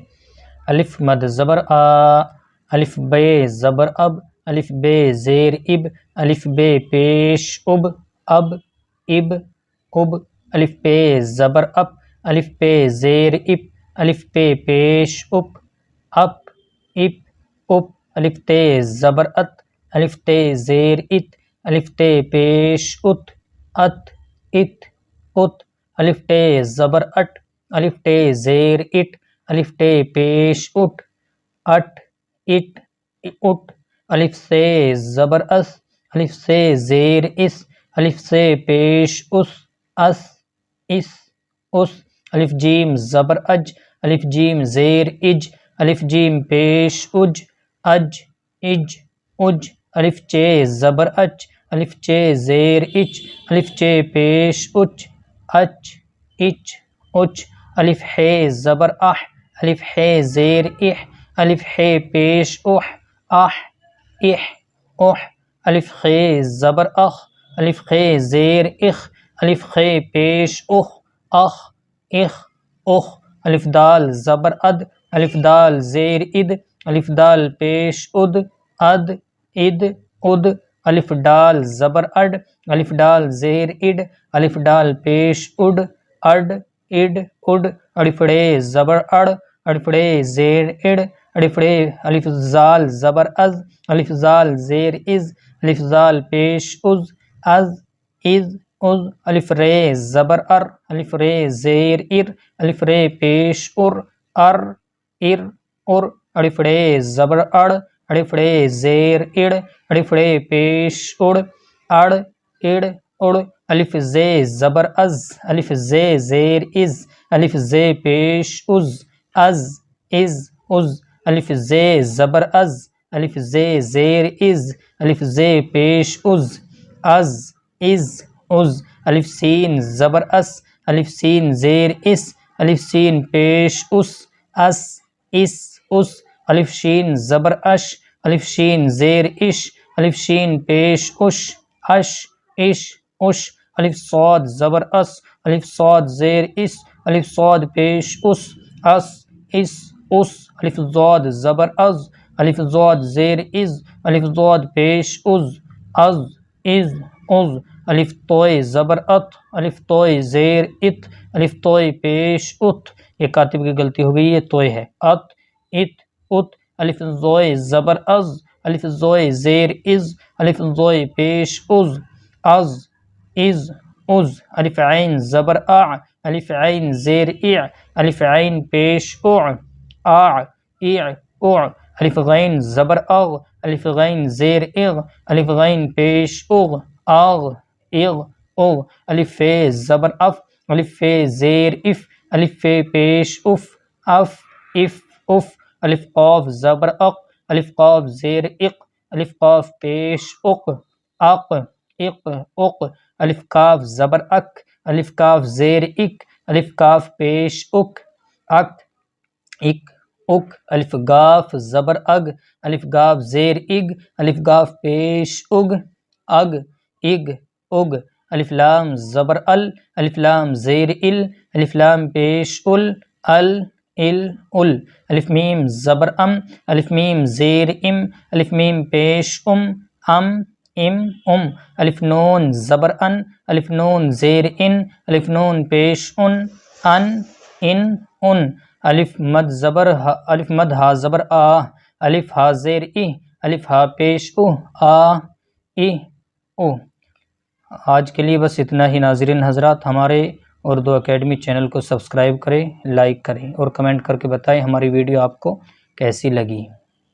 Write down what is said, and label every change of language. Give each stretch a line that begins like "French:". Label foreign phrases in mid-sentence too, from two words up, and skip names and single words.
Urdu: الف مد زبر آ، الف بے زبر اب، الف بے زیر اب، الف بے پیش اب، اب اب اب، الف پے زبر اپ، الف پے زیر اپ، الف پے پیش اپ، اپ اپ اپ، الف تے زبر ات، الف تے زیر ات، الف تے پیش ات، ات ات ات، الف ٹے زبر اٹ، الف ٹے زیر اٹ، الف ٹے پیش اٹ، اٹ اٹ اٹ، الف سے زبر اس، الف سے زیر اس، الف سے پیش اس، اس اس اس، الف جیم زبر اج، الف جیم زیر اج، الف جیم پیش اج، اج اج اج، الف چے زبر اچ، الف چے زیر اچ، الف چے پیش اچ، اچ اچ اچ، الف ہے زبر اح، الف ہے زیر اح، الف ہے پیش اح، اح اح اح، الف خے زبر اخ، الف خے زیر اخ، الف خے پیش اخ، اخ اخ اخ، الف دال زبر اد، الف دال زیر اد، الف دال پیش اد، اد اد اد، الف ڈال زبر اڈ، الف ڈال زیر اڈ، الف ڈال پیش اڈ، اڈ اڈ اڈ، الف ڑے زبر اڑ، الف ڑے زیر اڑ، الف ڑے، الف زال زبر از، الف زال زیر از، الف زال پیش از، از از از، الف رے زبر ار، الف رے زیر ار، الف رے پیش ار، ار ار ار، الف ڑے زبر اڑ، الف ڑے زیر اڑ، الف ڑے پیش اڑ، اڑ اڑ اڑ، الف زے زبر از، الف زے زیر از، الف زے پیش از، از از از، الف زے زبر از، الف زے زیر از، الف زے پیش از، از از از، الف سین زبر اس، الف سین زیر اس، الف سین پیش اس، اس اس اس، الف شین زبر اش، الف شین زیر اش، الف شین پیش اش، اش اش اش، الف صاد زبر اس، الف صاد زیر اس، الف صاد پیش اس، اس اس اس، الف ضاد زبر از، الف ضاد زیر از، الف ضاد پیش از، از از از، الف توئے زبر ات، الف توئے زیر ات، الف توئے پیش ات، یہ کاتب کی غلطی ہو گئی، یہ توئے ہے، ات ات ات، الف زوئے زبر از، الف زوئے زیر از، الف زوئے پیش از، از از از، الف عین زبر اع، الف عین زیر اع، الف عین پیش اع، اع اع اع، الف غین زبر اغ، الف غین زیر اغ، الف غین پیش اغ، اغ اغ اغ، الف فے زبر اف، الف فے زیر اف، الف فے پیش اف، اف اف اف، الف قاف زبر اق، الف قاف زیر اق، الف قاف پیش اق، اق اق اق، الف کاف زبر اک، الف کاف زیر اک، الف کاف پیش اک، اک اک اک، الف گاف زبر اگ، الف گاف زیر اگ، الف گاف پیش اگ، اگ اگ اگ، الف لام زبر ال، الف لام زیر ال، الف لام پیش ال، ال ال ال، الف میم زبر ام، الف میم زیر ام، الف میم پیش ام ام، الف نون زبر ان، الف نون زیر ان، الف نون پیش ان ان، الف مد زبر ہا، الف مد ہا زبر آ، الف ہا زیر ای، الف ہا پیش او، آ ای او۔ آج کے لیے بس اتنا ہی ناظرین حضرات، ہمارے اردو اکیڈمی چینل کو سبسکرائب کریں، لائک کریں اور کمنٹ کر کے بتائیں ہماری ویڈیو آپ کو کیسی لگی۔